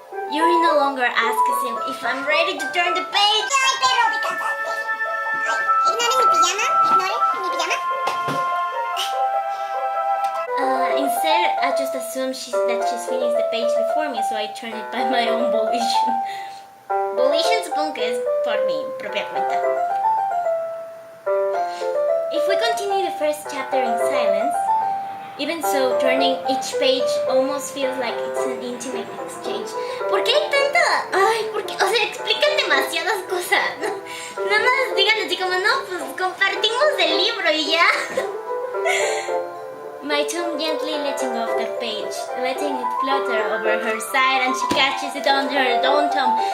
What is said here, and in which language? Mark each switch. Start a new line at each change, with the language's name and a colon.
English: Yuri no longer asks him if I'm ready to turn the page.
Spanish: Ay, perro, me cansaste. Ay, ignore mi pijama.
English: Instead, I just assume that she's finished the page before me, so I turn it by my own volition.
Spanish: Volition supongo que es por mi propia cuenta.
English: If we continue the first chapter in silence, even so, turning each page almost feels like it's an intimate exchange.
Spanish: ¿Por qué hay tanta? Ay, porque, o sea, explican demasiadas cosas. Nada más digan así como, no, pues compartimos el libro y ya.
English: My tongue gently letting off the page, letting it flutter over her side, and she catches it under her own thumb.